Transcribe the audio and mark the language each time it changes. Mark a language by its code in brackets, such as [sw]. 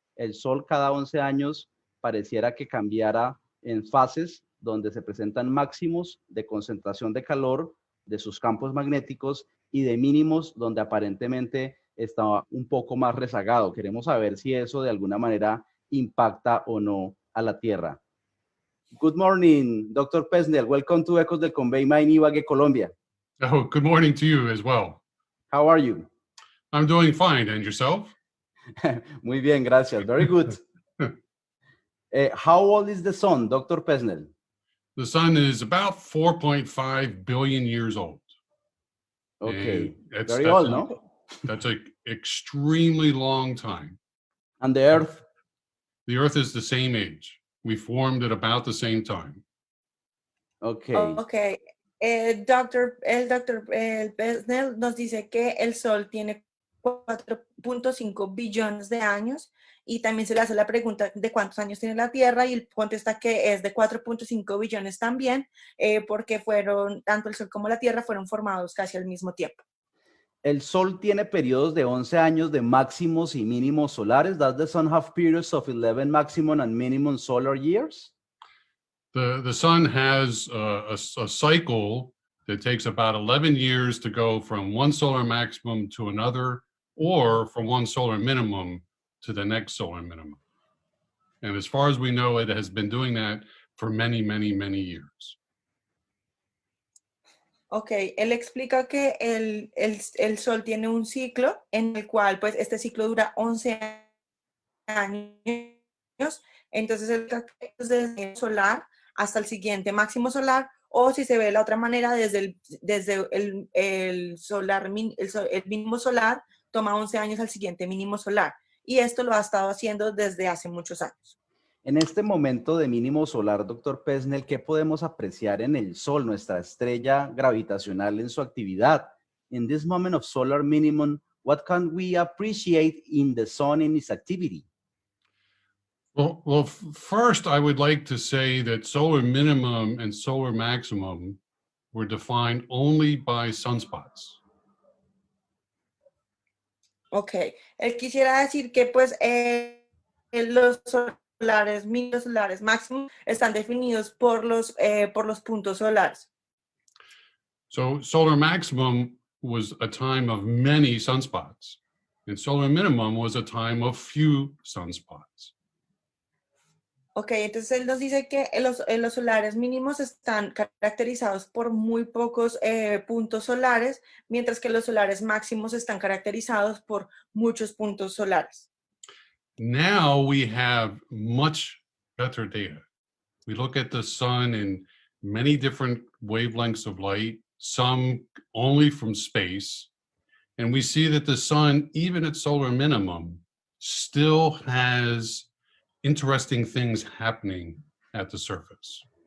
[es] El Sol cada 11 años pareciera que cambiara en fases donde se presentan máximos de concentración de calor de sus campos magnéticos y de mínimos donde aparentemente está un poco más rezagado. Queremos saber si eso de alguna manera impacta o no a la Tierra. [en] Good morning, Dr. Pesnel. Welcome to Ecos del Conveima in Ibagué, Colombia. Oh, good morning to you as well. How are you? I'm doing fine. And yourself? [es] Muy bien, gracias. [en] Very good. How old is the sun, Dr. Pesnel? The sun is about 4.5 billion years old. Okay, very old, no? That's an extremely long time. And the Earth? The Earth is the same age. We formed at about the same time. Okay. Okay. Dr. [es] Pesnel nos dice que el Sol tiene 4.5 billones de años y también se le hace la pregunta de cuántos años tiene la Tierra y él contesta que es de 4.5 billones también porque tanto el Sol como la Tierra fueron formados casi al mismo tiempo. El Sol tiene periodos de 11 años de máximos y mínimos solares. [en] Does the Sun have periods of 11 maximum and minimum solar years? The sun has a cycle that takes about 11 years to go from one solar maximum to another, or from one solar minimum to the next solar minimum. And as far as we know, it has been doing that for many, many, many years. [es] Ok, él explica que el Sol tiene un ciclo en el cual pues este ciclo dura 11 años, entonces desde el solar hasta el siguiente máximo solar, o si se ve de la otra manera, desde el mínimo solar, toma 11 años al siguiente mínimo solar. Y esto lo ha estado haciendo desde hace muchos años. En este momento de mínimo solar, doctor Pesnel, ¿qué podemos apreciar en el Sol, nuestra estrella gravitacional, en su actividad? [en] In this moment of solar minimum, what can we appreciate in the Sun in its activity? Well, first, I would like to say that solar minimum and solar maximum were defined only by sunspots. [es] Ok, él quisiera decir que pues los solares, mínimos solares, máximos, están definidos por los puntos solares. [en] So solar maximum was a time of many sunspots, and solar minimum was a time of few sunspots. [es] Ok, entonces él nos dice que los solares mínimos están caracterizados por muy pocos puntos solares, mientras que los solares máximos están caracterizados por muchos puntos solares. [en] Now we have much better data. We look at the sun in many different wavelengths of light, some only from space, and we see that the sun, even at solar minimum, still has interesting things happening at the surface.